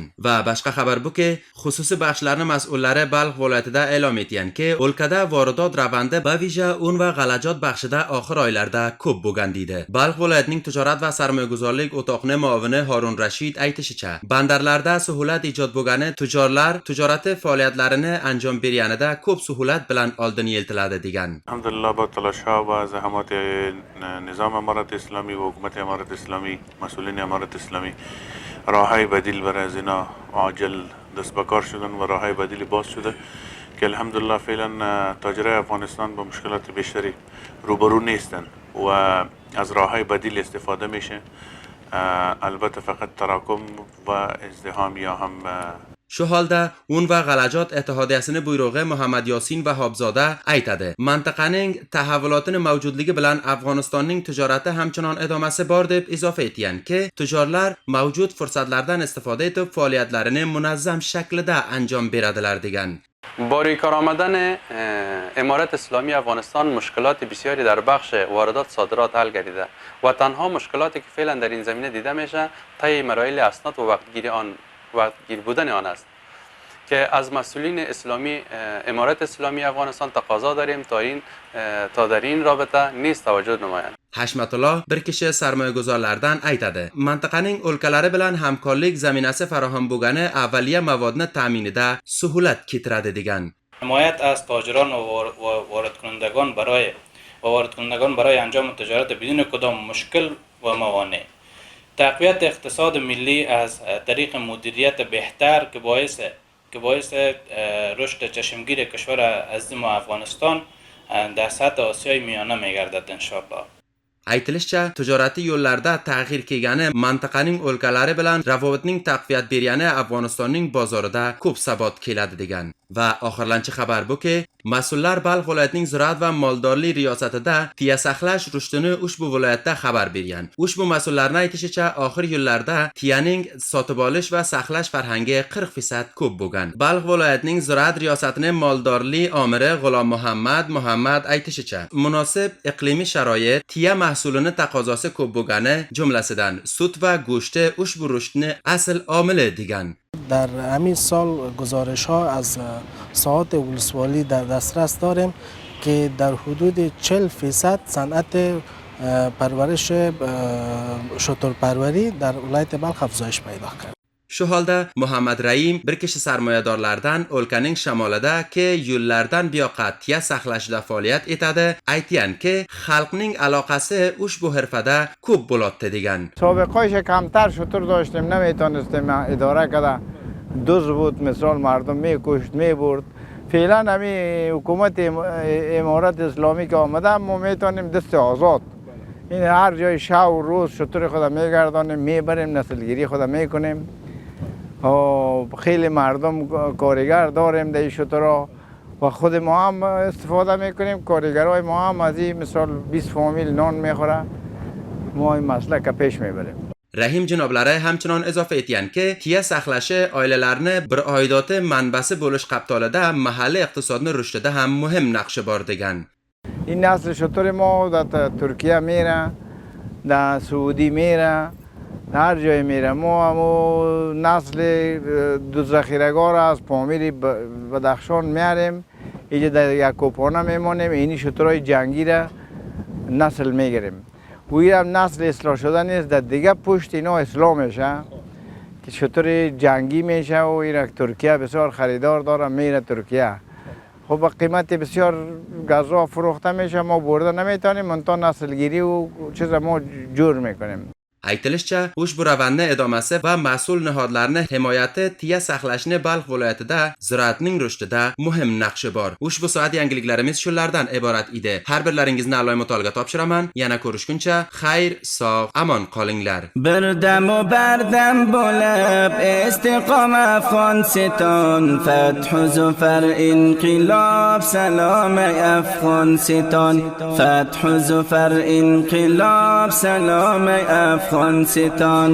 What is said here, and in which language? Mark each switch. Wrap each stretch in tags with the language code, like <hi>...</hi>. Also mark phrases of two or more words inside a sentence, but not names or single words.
<uz>Va boshqa xabar buki, xususiy baxshlarning mas'ullari Balx viloyatida e'lon etganki, o'lkada voridot ravandi bavija un va g'alajot baxshida oxir oylarda ko'p bo'lgan deydi. Balx viloyatining tijorat va sarmoyaguzorlik o'toqni muavini Harun Rashid aytishicha, bandarlarda suhulat ijod bo'lgani tujorlar tijorati faoliyatlarini anjom berganida ko'p suhulat bilan oldin yeltiladi degan.</uz> <fa>Alhamdulillah با تلاش‌ها و زحمات نظام امارت اسلامی و حکومت امارت اسلامی، مسئولین امارت اسلامی راههای بدیل برای از اینا عاجل دست به کار شدن و راههای بدیلی باز شده که الحمدلله فعلا تاجرای افغانستان با مشکلات بیشتری روبرو نیستن و از راههای بدیل استفاده میشه. البته فقط تراکم و ازدحام یا هم</fa> <uz>Shu holda un va g'alajot ittihodiyasining buyrug'i Muhammad Yosin Vahobzoda aytadi. Mintaqaning tahavvulotining mavjudligi bilan Afg'onistonning tijorati hamchinon edomasi bor deb izofa etganki, tujorlar mavjud fursatlardan istifoda etib faoliyatlarini munazzam shaklda anjom beradilar degan.</uz> <fa>با ریکار آمدن امارت اسلامی افغانستان مشکلات بسیاری در بخش واردات صادرات حل گردیده و تنها مشکلاتی که فعلا در این زمینه دیده میشه طی مراحل اسناد و وقتگیر بودن آن است که از مسئولین اسلامی امارت اسلامی افغانستان تقاضا داریم تا در این رابطه نیز توجه نمایند.</fa> <uz>Hashmatulloh bir kishi sarmoyaguzorlardan aytadi. Mintaqaning o'lkalari bilan hamkorlik zaminasi farahm bo'lgani avvaliya mavodni ta'minida suhulat keltiradi degan.</uz> <fa>حمایت از تاجران و وارد کنندگان برای انجام تجارت بدون کدام مشکل و موانع. تقویت اقتصاد ملی از طریق مدیریت بهتر که باعث رشد چشمگیر کشور عزیز ما افغانستان در سطح آسیای میانه میگردد انشاءالله.</fa> <uz>Aytilishicha, tijoriy yo'llarda tag'yir kelgani mintaqaning o'lkalari bilan ravobatning taqviyat bergani Afg'onistonning bozorida ko'p sabot keladi degan. Va oxirlanchi xabar buki, mas'ullar Balx viloyatining ziroat va moldorlik riyosatida tiya saqlash rushdini ushbu viloyatda xabar bergan. Ushbu mas'ullarning aytishicha, oxir yillarda tiyaning sotib olish va saqlash farhangi 40% ko'p bo'lgan. Balx viloyatining ziroat riyosatining moldorlik omiri G'ulom Muhammad aytishicha, munosib iqlimiy sharoit tiya mahsulini taqozosi ko'p bo'lgani, jumlasidan sut va go'shti ushbu rushdni asl omili degan.</uz> <fa>در همین سال گزارش ها از ساعات ولسوالی در دسترس داریم که در حدود 40% صنعت پرورش شترپروری در ولایت بلخ افزایش پیدا کرد.</fa> <uz>Shu holda Muhammad Raim bir kishi sarmoyadorlardan o'lkaning shamolida ki yo'llardan buyoqqa tiya saqlashda faoliyat etadi, aytganki, xalqning aloqasi ushbu hirfada ko'p bo'ladi degan.</uz> <fa>سابقه‌اش کمتر شتر داشتیم، نمیتونستیم اداره کنه. دوز بود، مثال مردم میکشت میبرد. فعلا همین حکومت امارت اسلامی که آمده ما میتونیم دست آزاد این هر جای شب و روز شطور خود میگردانیم میبریم نسلگیری خود میکنیم و خیلی مردم کارگر داریم در این شطورها و خود ما هم استفاده میکنیم کارگرای ما هم از این مثال 20 فامیل نان میخوره ما این مسئله که پیش میبریم.</fa> <uz>Rahim janoblari hamchinon izofa etganki, tiya saqlashi oilalarni bir oidote manbasi bo'lish qaptolida mahalliy iqtisodni rushdida ham muhim naqshi bor degan.</uz> <fa>این نسل شطور ما در ترکیه میره، در سعودی میره، هر جای میره. ما همو نسل دو ذخیره‌گار از پامیر بدخشان میاریم، اینجا در یکوپانه میمانیم، اینی شطورهای جنگی را نسل میگیریم. و این هم نسل اصلاح شده نیست، در دیگه پشت اینا اصلاح میشه که شطور جنگی میشه و این ترکیه بسیار خریدار داره میره ترکیه. خب با قیمت بسیار غذا فروخته میشه ما برده نمیتونیم منتها نسلگیری و چیز ما جور میکنیم.</fa> <uz>Aytilishicha, ushbu ravanda idomasi va mas'ul nihodlarni himoyati tiya saqlashni Balx viloyatida ziroatning rushdida muhim naqshi bor. Ushbu soat yangiliklarimiz shulardan iborat edi. Har birlaringizni a'lo mutolaaga topshiraman. Yana ko'rishguncha, xayr, sog', amon qolinglar.</uz> <fa>بردم و بردم بلب استقام افغانستان فتح و ظفر انقلاب سلام افغانستان فتح و ظفر انقلاب سلام افغانستان</fa>